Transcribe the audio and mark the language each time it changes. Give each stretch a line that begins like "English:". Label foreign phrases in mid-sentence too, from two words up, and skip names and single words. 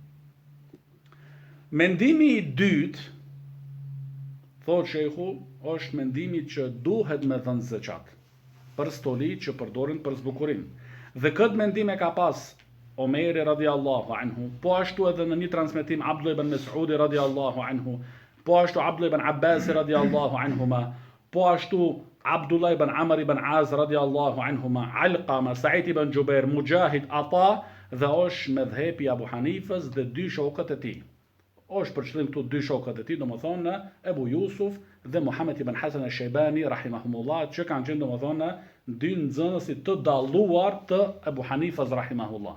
Albanian: Mendimi i dytë, thot shehu, është mendimi që duhet me dhënë zeqat për stolit që përdoren për zbukurim. Dhe këtë mendim e ka pas Omeri
Arabic: رضي الله عنه,
Albanian: po ashtu edhe në një transmetim Abdullah ibn Mas'udi
Arabic: رضي الله عنه,
Albanian: po ashtu Abdullah ibn Abbas
Arabic: رضي الله عنهما,
Albanian: po ashtu Abdullah ibn Amr ibn Az
Arabic: رضي الله عنهما,
Albanian: Alqama, Sa'id ibn Jubair, Mujahid, Ata, dhe është medhhepi Abu Hanifës dhe 2 shokët e tij. Është për qëllim këtu 2 shokët e tij, domethënë Ebu Jusuf dhe Muhammed ibn Hasan al-Shaybani rahimahumullah, që kanë qenë domethënë 2 nxënësit të dalluar të Ebu Hanifës rahimahullah.